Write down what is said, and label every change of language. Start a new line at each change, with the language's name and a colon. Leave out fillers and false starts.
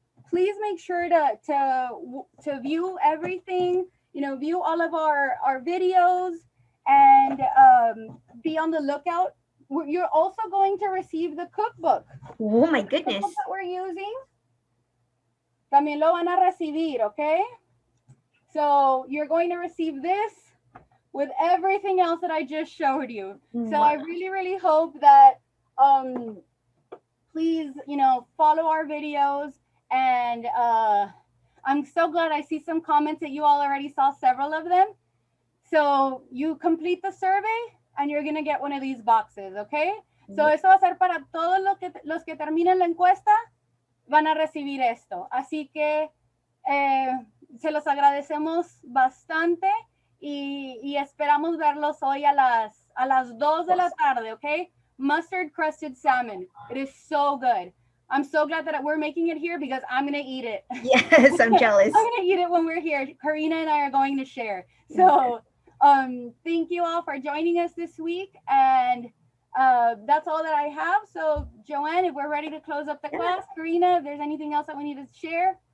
English: Please make sure to view everything, view all of our videos and be on the lookout. You're also going to receive the cookbook. Oh my The goodness. cookbook that we're using.
Spanish: También lo van a recibir, okay?
English: So you're going to receive this with everything else that I just showed you. So I really, really hope that please, follow our videos. And I'm so glad I see some comments that you all already saw several of them. So you complete the survey and you're going to get one of these boxes, okay?
Spanish: So eso va a ser para todos los que terminen la encuesta, van a recibir esto. Así que se los agradecemos bastante y esperamos verlos hoy a las 2 de la tarde, okay?
English: Mustard crusted salmon. It is so good. I'm so glad that we're making it here because I'm going to eat it. Yes, I'm jealous. I'm going to eat it when we're here. Karina and I are going to share. So thank you all for joining us this week. And that's all that I have. So Joanne, if we're ready to close up the class, Karina, if there's anything else that we need to share.